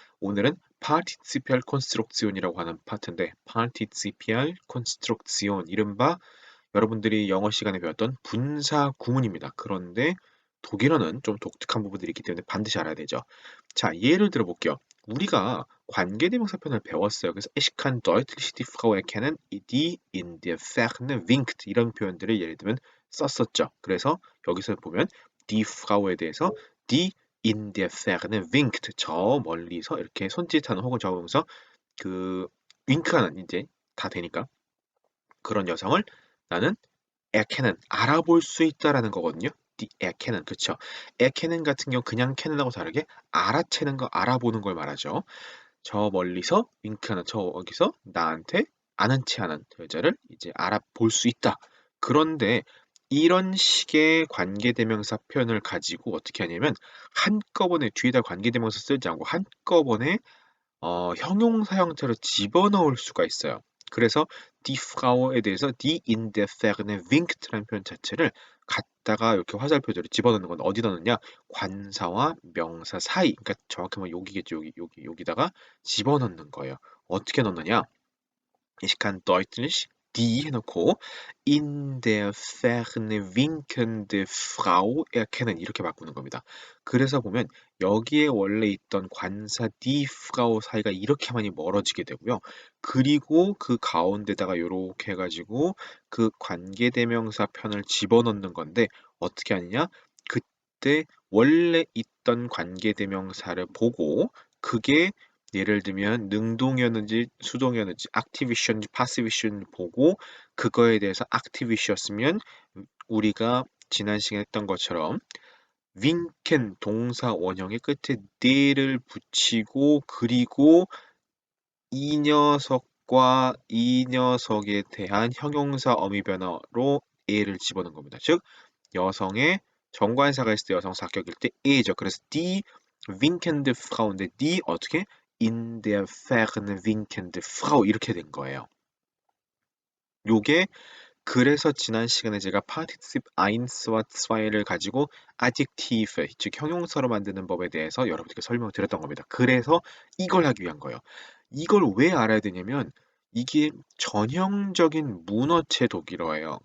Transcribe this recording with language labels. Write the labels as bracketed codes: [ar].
[ko] 오늘은 Partizipial Construction이라고 하는 파트인데 Partizipial Construction, 이른바 여러분들이 영어 시간에 배웠던 분사 구문입니다. 그런데 독일어는 좀 독특한 부분들이 있기 때문에 반드시 알아야 되죠. 자, 예를 들어 볼게요. 우리가 관계대명사 편을 배웠어요. 그래서 [de] Ich kann deutlich die Frau erkennen, die in der Ferne winkt. [ko] 이런 표현들을 예를 들면 썼었죠. 그래서 여기서 보면 [de] die Frau [ko] 에 대해서 [de] die in der Ferne winkt. [ko] 저 멀리서 이렇게 손짓하는 혹은 저으면서 그 윙크하는, 이제 다 되니까 그런 여성을 나는 erkennen, 알아볼 수 있다라는 거거든요. [de] die erkennen, [ko] 그쵸? erkennen 같은 경우 그냥 캐는하고 다르게 알아채는 거, 알아보는 걸 말하죠. 저 멀리서 윙크하는, 저기서 나한테 아는 체하는 여자를 이제 알아볼 수 있다. 그런데 이런 식의 관계대명사 표현을 가지고 어떻게 하냐면 한꺼번에 뒤에다 관계대명사 쓰지 않고 한꺼번에 형용사 형태로 집어넣을 수가 있어요. 그래서 [de] die Frau [ko] 에 대해서 [de] die in der Ferne winkt [ko] 라는 표현 자체를 갖다가 이렇게 화살표들을 집어넣는 건 어디 넣느냐? 관사와 명사 사이. 그러니까 정확히 말하면 여기겠죠. 여기다가 집어넣는 거예요. 어떻게 넣느냐? [de] Ich kann deutlich die [ko] 해놓고 [de] in der Ferne winkende Frau erkennen, [ko] 이렇게 바꾸는 겁니다. 그래서 보면 여기에 원래 있던 관사 die Frau 사이가 이렇게 많이 멀어지게 되고요. 그리고 그 가운데다가 이렇게 해가지고 그 관계대명사 편을 집어넣는 건데 어떻게 하느냐? 그때 원래 있던 관계대명사를 보고 그게 예를 들면 능동이었는지 수동이었는지 active이었는지 passive이었는지 보고 그거에 대해서 active이었으면 우리가 지난 시간에 했던 것처럼 윙켄 동사 원형의 끝에 네를 붙이고 그리고 이 녀석과 이 녀석에 대한 형용사 어미 변화로 에를 집어넣은 겁니다. 즉 여성의 정관사가 있을 때 여성사 격일 때 에죠. 그래서 [de] die winkende Frau인데 die [ko] 어떻게 [de] in der Ferne winkende Frau [ko] 이렇게 된 거예요. 요게 그래서 지난 시간에 제가 Partizip 1와 2를 가지고 Adjektive, 즉 형용사로 만드는 법에 대해서 여러분들께 설명을 드렸던 겁니다. 그래서 이걸 하기 위한 거예요. 이걸 왜 알아야 되냐면 이게 전형적인 문어체 독일어예요.